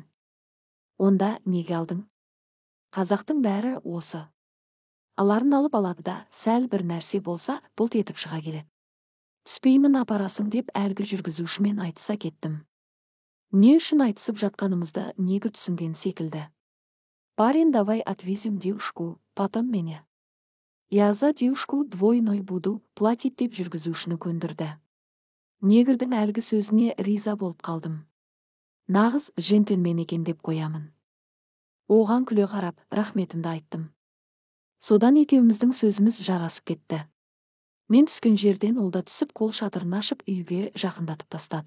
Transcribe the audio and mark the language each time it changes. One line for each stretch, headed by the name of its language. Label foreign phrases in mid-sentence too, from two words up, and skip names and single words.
Kazakh: Онда неге алдың? Қазақтың бәрі осы. Аларын алып алады да, сәл бір нәрсе болса, бұлт етіп шыға келеді. Түспеймін апарасың деп әлгі жүргізушімен айтыса кеттім. Не үшін айтысып жатқанымызды негір түсінген секілді.
Russian: Парень, давай отвезем девушку, потом меня. Я за девушку двойной буду платить
Kazakh: деп жүргізушіні көндірді. Негірдің әлгі сөзіне риза болып қалдым. Нағыз джентльмен екен деп қоямын. Оған күле қарап, рахметімді айттым. Содан екеуміздің сөзіміз жарасып кетті. Мен түскен жерден ол да түсіп қол шатырын ашып үйге жақындатып тастады.